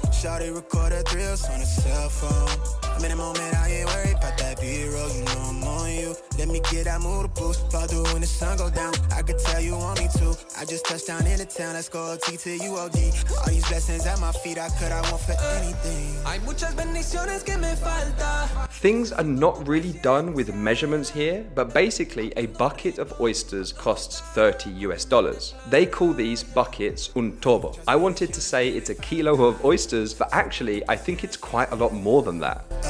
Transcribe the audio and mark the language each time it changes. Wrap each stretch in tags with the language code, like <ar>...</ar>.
<en>Shawty record her thrills on a cell phone. I'm in a moment, I ain't worried about that B-roll. You know I'm on you. Let me get that mood boost. Fall through when the sun go down. I could tell you want me to. I just touched down in the town. Let's go OT till you OD. All these blessings at my feet, I want for anything.</en> <es>Hay muchas bendiciones que me falta.</es> <en>Things are not really done with measurements here, but basically a bucket of oysters costs $30 US. They call these buckets un tobo. I wanted to say it's a kilo of oysters, but actually I think it's quite a lot more than that.</en>